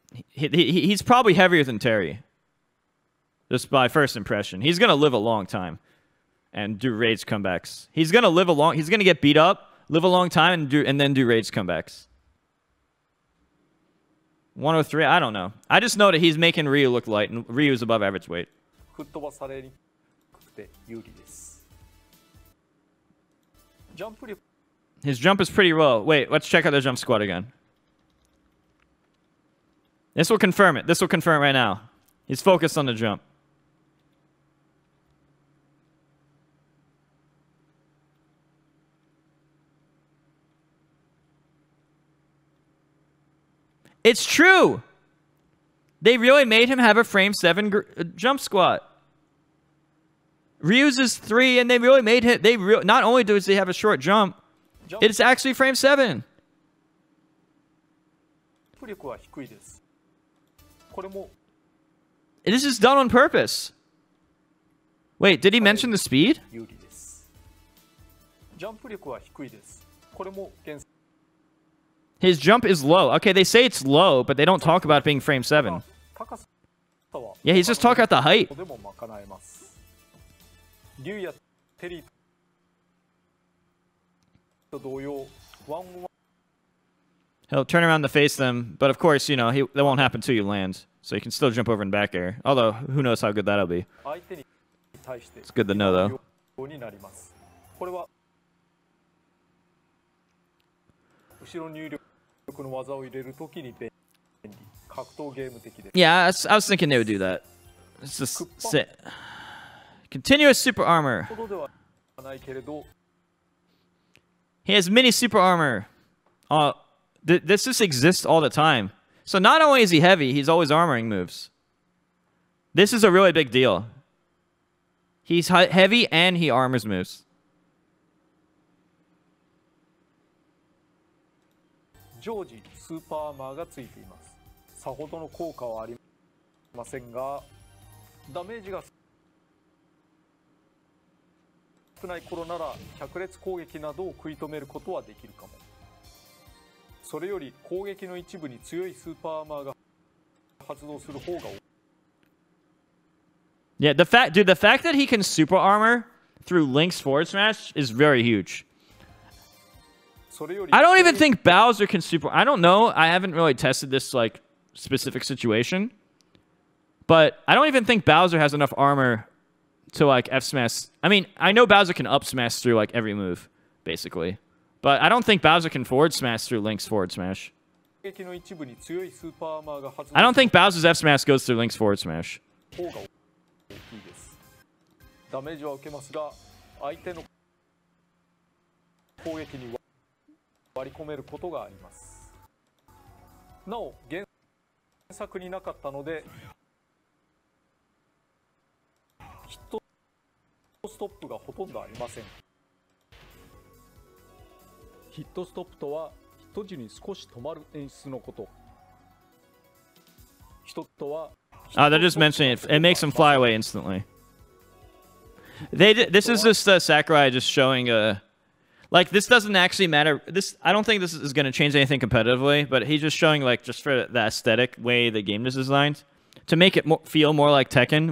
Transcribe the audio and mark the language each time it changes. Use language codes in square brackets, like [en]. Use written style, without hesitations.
[en] He's probably heavier than Terry. Just by first impression. He's gonna live a long time and do rage comebacks. He's gonna get beat up, live a long time, and then do rage comebacks. 103, I don't know. I just know that he's making Ryu look light, and Ryu's above average weight. [ja] 吹っ飛ばされにくくて有利です。ジャンプ力 [en] His jump is pretty low. Wait, let's check out the jump squat again. This will confirm it. This will confirm it right now. He's focused on the jump. It's true. They really made him have a frame 7 jump squat. Ryu's is 3, and they really made him. Not only does he have a short jump, it's actually frame 7. [ja] 力は低いです。これも [en] This is done on purpose. Wait, did he mention the speed? [ja] 有利です。ジャンプ力は低いです。これも原則 [en] His jump is low. Okay, they say it's low, but they don't talk about it being frame 7. [ja] 高さは [en] Yeah, he's just talking about the height. [ja] でも賄えます。竜やテリーと同様、ワンオンワン [en] He'll turn around to face them, but of course, you know, that won't happen until you land. So you can still jump over in back air. Although, who knows how good that'll be. [ja] 相手に対して [en] It's good to know, though. [ja] ようになります。これは後ろ入力の技を入れるときに便利。格闘ゲーム的です。 [en] Yeah, I was thinking they would do that. Let's just sit. Continuous super armor. [ja] ほどではないけれど、 [en] He has mini super armor. This just exists all the time. So not only is he heavy, he's always armoring moves. This is a really big deal. He's heavy and he armors moves. [ja] 常時スーパーアーマーがついています。さほどの効果はありませんが、ダメージが少ない頃なら百列攻撃などを食い止めることはできるかも。それより攻撃の一部に強いスーパーアーマーが発動する方が多い。 [en] Yeah, the fact that he can super armor through Link's forward smash is very huge. [ja] それより [en] I don't even think Bowser can super. I don't know. I haven't really tested this like specific situation, but I don't even think Bowser has enough armor to like F smash. I mean, I know Bowser can up smash through like every move, basically, but I don't think Bowser can forward smash through Link's forward smash. [ja] 攻撃の一部に強いスーパーアーマーが発動 [en] I don't think Bowser's F smash goes through Link's forward smash. [ja] する方が大きいです。ダメージは受けますが、相手の攻撃に割り込めることがあります。なお原作になかったのでヒットストップがほとんどありません。ヒットストップとはヒット時に少し止まる演出のこと。ヒットとは [en] They're just mentioning it. It makes him fly away instantly. This is just Sakurai just showing like this doesn't actually matter. I don't think this is going to change anything competitively, but he's just showing like just for the aesthetic way the game is designed to make it feel more like Tekken.